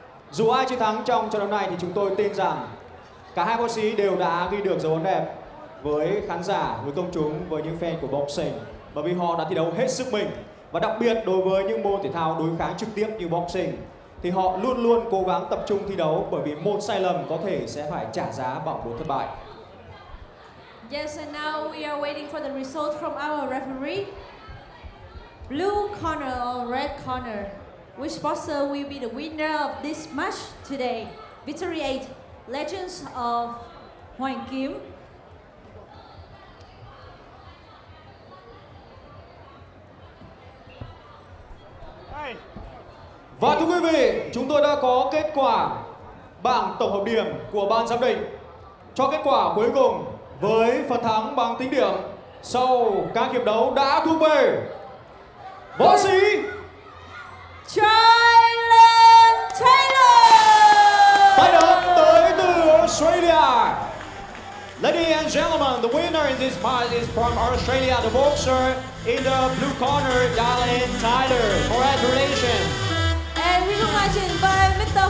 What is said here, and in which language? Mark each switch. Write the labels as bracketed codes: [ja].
[vi] Dù ai chiến thắng trong trận đấu này thì chúng tôi tin rằng cả hai võ sĩ đều đã ghi được dấu ấn đẹp với khán giả, với công chúng, với những fan của boxing, bởi vì họ đã thi đấu hết sức mình. Và đặc biệt đối với những môn thể thao đối kháng trực tiếp như boxing thì họ luôn luôn cố gắng tập trung thi đấu, bởi vì một sai lầm có thể sẽ phải trả giá bằng một thất bại. [en] Yes, and now we are waiting for the result from our referee. Blue corner or red corner? Which boxer will be the winner of this match today? Victory8, Legends of Hoan Kiem. [vi] Và thưa quý vị, chúng tôi đã có kết quả bảng tổng hợp điểm của ban giám định. Cho kết quả cuối cùng với phần thắng bằng tính điểm sau các hiệp đấu đã thuộc về võ sĩ Jye Lane Taylor. Tay đấm tới từ Australia. [en] Ladies and gentlemen, the winner in this fight is from Australia, the boxer in the blue corner, Jye Lane Taylor. Congratulations. And we congratulate by Mr.